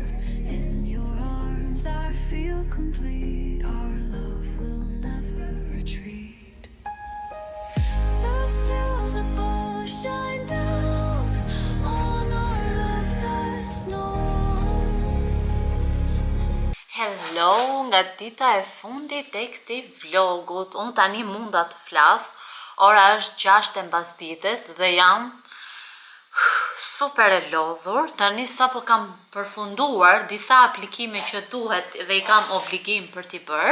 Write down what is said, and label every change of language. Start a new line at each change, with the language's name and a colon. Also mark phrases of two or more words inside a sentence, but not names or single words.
English: In your arms I feel complete, our love will never retreat. The stars above shine down on our love that's known. Hello,
Albanian: nga dita e fundit e këtij vlogut. Unë tani munda të flas. Ora është 6 e mbasdites dhe jam Super e lodhur, tani sapo kam përfunduar disa aplikime që duhet dhe i kam obligim për t'i bërë.